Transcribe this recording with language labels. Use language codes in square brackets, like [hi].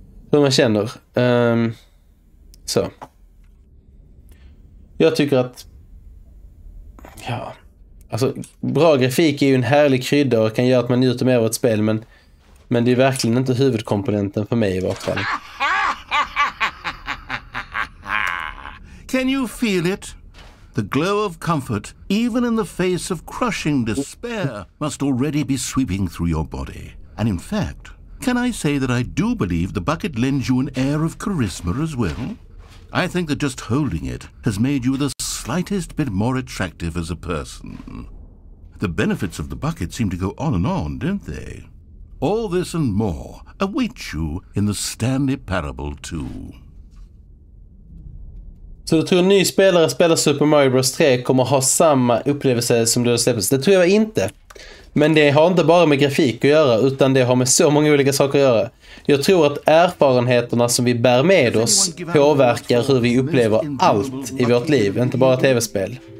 [sv] Hur man känner. Så. Jag tycker att... Ja... Alltså, bra grafik är ju en härlig krydda och kan göra att man njuter mer av ett spel. Men det är verkligen inte huvudkomponenten för mig i vart fall. [en] Can you feel it? The glow of comfort, even in the face of crushing despair, must already be sweeping through your body. And in fact, can I say that I do believe the bucket lends you an air of charisma as well? I think that just holding it has made you the slightest bit more attractive as a person. The benefits of the bucket seem to go on, don't they? All this and more await you in the Stanley Parable 2. [sv] Så du tror en ny spelare spelar Super Mario Bros 3 kommer ha samma upplevelse som du släpptes? Det tror jag inte. Men det har inte bara med grafik att göra, utan det har med så många olika saker att göra. Jag tror att erfarenheterna som vi bär med oss påverkar hur vi upplever allt i vårt liv, inte bara tv-spel.